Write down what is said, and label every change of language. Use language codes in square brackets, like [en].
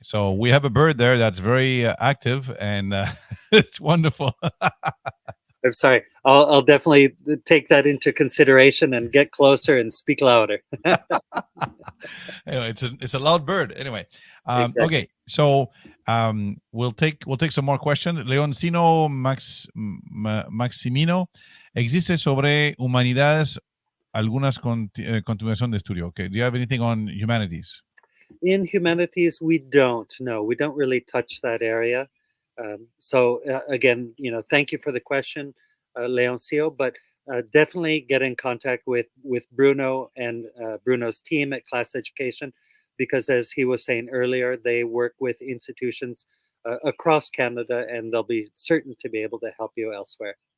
[en] So we have a bird there that's very active, and it's wonderful. I'm sorry. I'll definitely take that into consideration and get closer and speak louder. Anyway, it's a loud bird. Anyway, Exactly. Okay. So we'll take some more questions. [es] Leoncino Maximino, ¿existe sobre humanidades algunas continuación de estudio? [en] Okay. Do you have anything on humanities? In humanities, we don't. No, we don't really touch that area. So again, thank you for the question, Leoncio, but definitely get in contact with Bruno and Bruno's team at Class Education, because as he was saying earlier, they work with institutions across Canada, and they'll be certain to be able to help you elsewhere.